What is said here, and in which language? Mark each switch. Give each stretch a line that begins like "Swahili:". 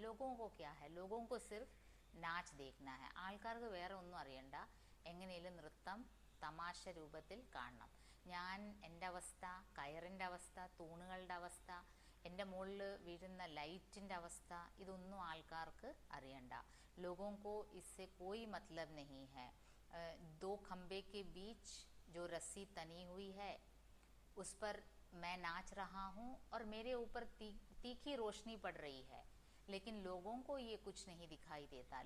Hindi: लोगों को क्या है, लोगों को सिर्फ नाच देखना है.
Malayalam: ആൾക്കാർക്ക് വേറെ ഒന്നും അറിയണ്ട, എങ്ങനെയും നൃത്തം തമാശ രൂപത്തിൽ കാണണം. ഞാൻ എൻ്റെ അവസ്ഥ, കയറിൻ്റെ അവസ്ഥ, തൂണുകളുടെ അവസ്ഥ, എൻ്റെ മുകളിൽ വീഴുന്ന ലൈറ്റിൻ്റെ അവസ്ഥ ഇതൊന്നും ആൾക്കാർക്ക് അറിയണ്ട.
Hindi: लोगों को इससे कोई मतलब नहीं है. दो खम्भे के बीच जो रस्सी तनी हुई है उस पर मैं नाच रहा हूँ और मेरे ऊपर तीखी रोशनी पड़ रही है, लेकिन लोगों को ये कुछ नहीं दिखाई देता.